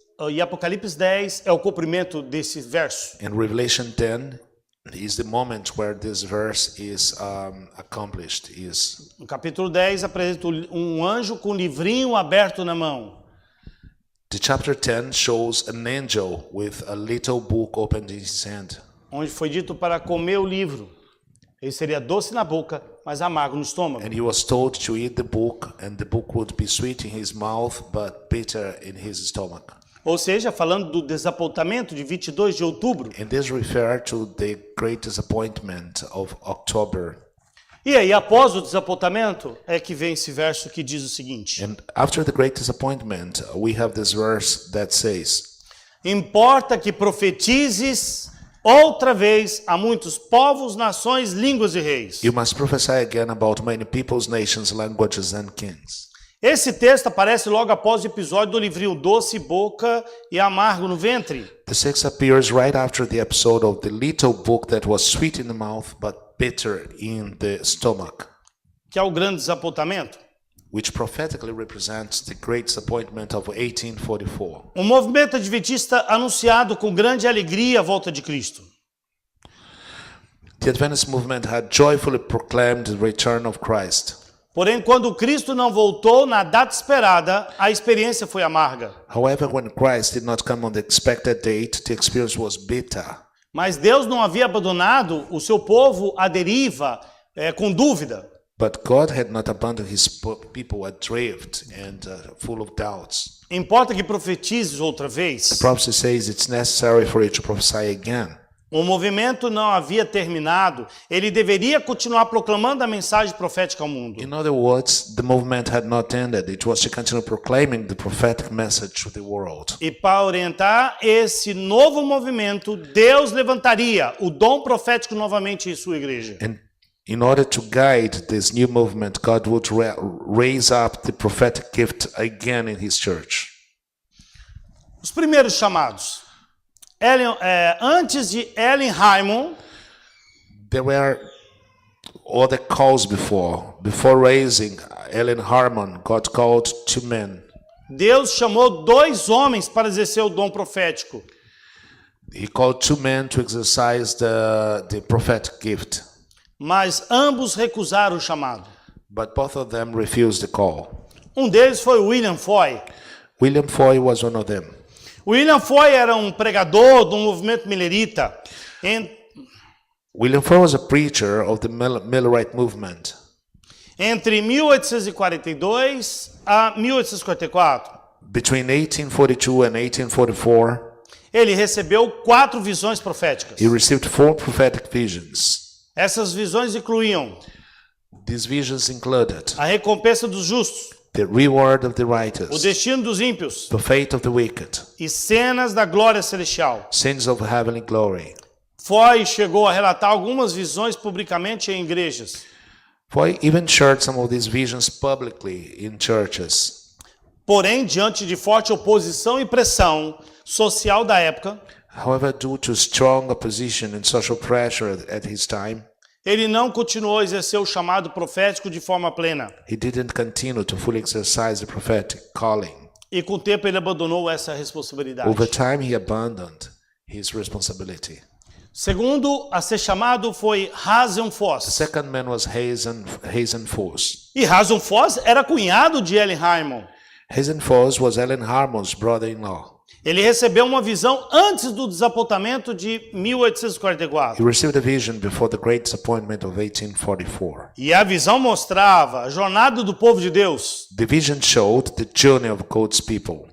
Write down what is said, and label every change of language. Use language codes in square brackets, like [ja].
[pt] E Apocalipse 10 é o cumprimento desse verso. [en] And Revelation 10 is the moment where this verse is accomplished. [pt] No capítulo 10 apresenta um anjo com um livrinho aberto na mão. [en] The chapter 10 shows an angel with a little book opened in his hand, [pt] Onde foi dito para comer o livro. Ele seria doce na boca, mas amargo no estômago. [en] and he was told to eat the book, and the book would be sweet in his mouth but bitter in his stomach. [pt] Ou seja, falando do desapontamento de 22 de outubro. [en] And this refers to the great disappointment of October. [pt] E aí, após o desapontamento, é que vem esse verso que diz o seguinte: [en] And after the great disappointment, we have this verse that says, [pt] importa que profetizes outra vez a muitos povos, nações, línguas e reis. [en] you must prophesy again about many peoples, nations, languages, and kings. [pt] Esse texto aparece logo após o episódio do livrinho Doce Boca e Amargo no Ventre. [en] The text appears right after the episode of the little book that was sweet in the mouth but bitter in the stomach, [pt] Que é o grande desapontamento. [en] which prophetically represents the great disappointment of 1844. [pt] Um movimento adventista anunciado com grande alegria a volta de Cristo. [en] The Adventist movement had joyfully proclaimed the return of Christ. [pt] Porém, quando Cristo não voltou na data esperada, a experiência foi amarga. [en] However, when Christ did not come on the expected date, the experience was bitter. [pt] Mas Deus não havia abandonado o seu povo à deriva, com dúvida. [en] But God had not abandoned his people adrift and full of doubts. [pt] Importa que profetizes outra vez. [en] The prophecy says it's necessary for you to prophesy again. [pt] O movimento não havia terminado. Ele deveria continuar proclamando a mensagem profética ao mundo. [en] In other words, the movement had not ended. It was to continue proclaiming the prophetic message to the world. [pt] E para orientar esse novo movimento, Deus levantaria o dom profético novamente em sua igreja. [en] And in order to guide this new movement, God would raise up the prophetic gift again in his church. [pt] Os primeiros chamados. Antes de Ellen Hyman, [en] There were other calls before. Before raising Ellen Harmon, God called 2 men. [pt] Deus chamou 2 homens para exercer o dom profético. [en] He called 2 men to exercise the prophetic gift. [pt] Mas ambos recusaram o chamado. [en] But both of them refused the call. [pt] Um deles foi William Foy. [en] William Foy was one of them. [pt] William Foy era um pregador do movimento Millerita. [en] William Foy was a preacher of the Millerite movement. [pt] Entre 1842 a 1844. [en] Between 1842 and 1844, [pt] Ele recebeu 4 visões proféticas. [en] he received 4 prophetic visions. [pt] Essas visões incluíam [en] These visions included [pt] a recompensa dos justos, [en] the reward of the [pt] o [en] righteous, [pt] destino dos ímpios [en] the fate of the wicked, [pt] e cenas da glória celestial. [en] sins of heavenly glory. [pt] Foy chegou a relatar algumas visões publicamente em igrejas. [en] Foy even shared some of these visions publicly in churches. [pt] Porém, diante de forte oposição e pressão social da época, [en] However, due to strong opposition and social pressure at his time, [pt] ele não continuou a exercer o chamado profético de forma plena. [en] he didn't continue to fully exercise the prophetic calling. [pt] E com o tempo ele abandonou essa responsabilidade. [en] Over time, he abandoned his responsibility. [pt] Segundo a ser chamado foi Hazen [en] The [pt] Foss. [en] second man was Hazen Foss. [pt] E Hazen Foss era cunhado de Ellen Hyman. [en] Hazen Foss was Ellen Harmon's brother-in-law. [pt] Ele recebeu uma visão antes do desapontamento de 1844. [en] He received a vision before the great disappointment of 1844. [pt] E a visão mostrava a jornada do povo de Deus, [en] The vision showed the journey of God's people,